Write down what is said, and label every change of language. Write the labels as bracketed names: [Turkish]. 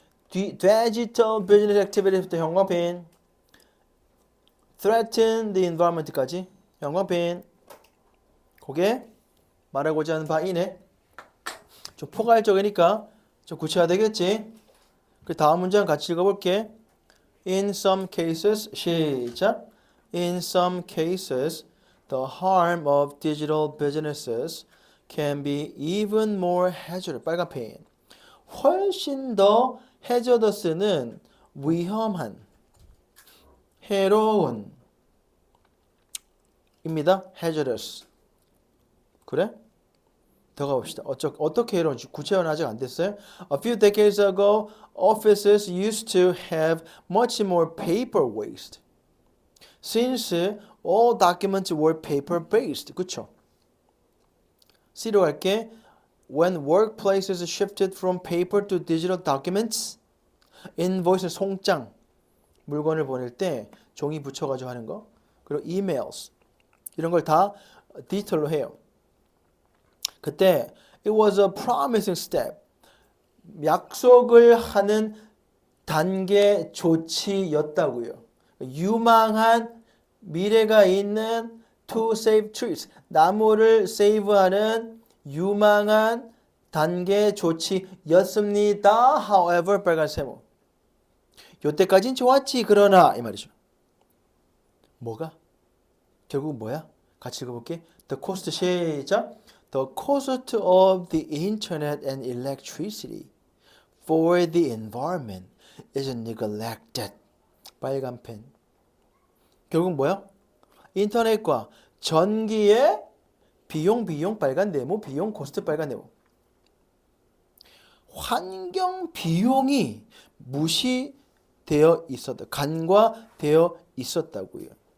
[English] digital business activity부터 형광펜. threaten the environment까지 형광펜. [Korean] 그게 말하고자 하는 바이네. 좀 포괄적이니까 좀 구체화되겠지. 그 다음 문장 같이 읽어볼게. [English] In some cases, [Korean] 시작. [English] In some cases, the harm of digital businesses can be even more hazardous. [Korean] 빨간 펜. 훨씬 더 hazardous는 위험한, 해로운 입니다. hazardous. 그래? 더 가봅시다. 어떻게 해로운지 구체화는 아직 안 됐어요. [English] A few decades ago, offices used to have much more paper waste. Since all documents were paper-based. [Korean] 그쵸? C로 갈게. [English] When workplaces shifted from paper to digital documents, invoice [Korean] 송장, 물건을 보낼 때 종이 붙여가지고 하는 거. 그리고 emails, 이런 걸 다 디지털로 해요. 그때 [English] it was a promising step. [Korean] 약속을 하는 단계 조치였다고요. 유망한 미래가 있는 [English] to save trees. [Korean] 나무를 세이브하는 유망한 단계 조치였습니다. However, 빨간 세모. 요때까진 좋았지. 그러나 이 말이죠. 뭐가? 결국 뭐야? 같이 읽어볼게. [English] The cost [Korean] 시작. [English] The cost of the internet and electricity for the environment is neglected. [Korean] 빨간 펜. 결국 뭐야? 인터넷과 전기의 비용 빨간 네모 비용 코스트 빨간 네모. 환경 비용이 무시되어 있었다. 간과되어 있었다고요.